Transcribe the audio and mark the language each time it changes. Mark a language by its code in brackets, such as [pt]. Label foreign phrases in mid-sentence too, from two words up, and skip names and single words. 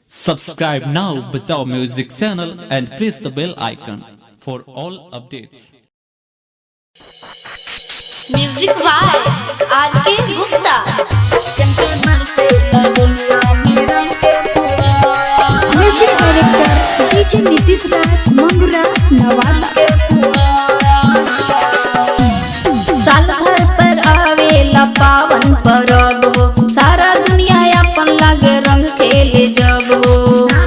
[en] Subscribe now Bajao Music channel and press the bell icon for all updates. Music by R.K. Gupta. Music director DJ Nitish Raj Mangura Nawada. [bho] साल भर पर आवेला पावन परब हो, सारा दुनिया अपन लागे रंग खेले जब हो।